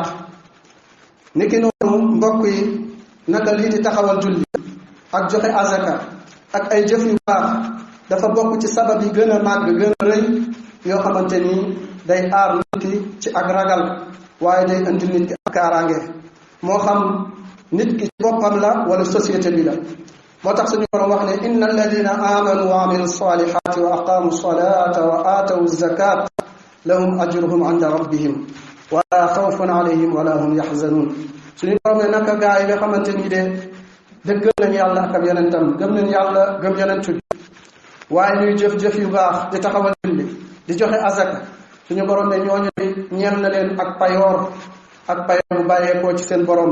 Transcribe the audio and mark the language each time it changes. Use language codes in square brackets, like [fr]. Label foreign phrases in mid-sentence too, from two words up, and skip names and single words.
[wo] niki noonu mbokk yi naka lii di taxawal julli ak joxe azaka ak ay jëf yu baax dafa bokk ci sabab yi gën a màgg gën a rëy yoo xamante ni day aar nit ki ci ak ragal waaye day indi nit ki ak kaaraange moo xam nit ki ci boppam la wala société bi la. moo tax suñu borom wax ne [ar] إن الذين آمنوا وعملوا الصالحات وأقاموا الصلاة وآتوا الزكاة لهم أجرهم عند ربهم ولا خوف عليهم ولا هم يحزنون. [wo] suñu borom ne naka gaa yi nga xamante ni de dëggal nañ yàlla ak ab yonentam gëm nañ yàlla gëm yonentu bi waaye ñuy jëf-jëf yu baax di taxawal julli di joxe azaka suñu borom ne ñooñu ñeel na leen ak payoor bu bàyyeekoo ci seen borom.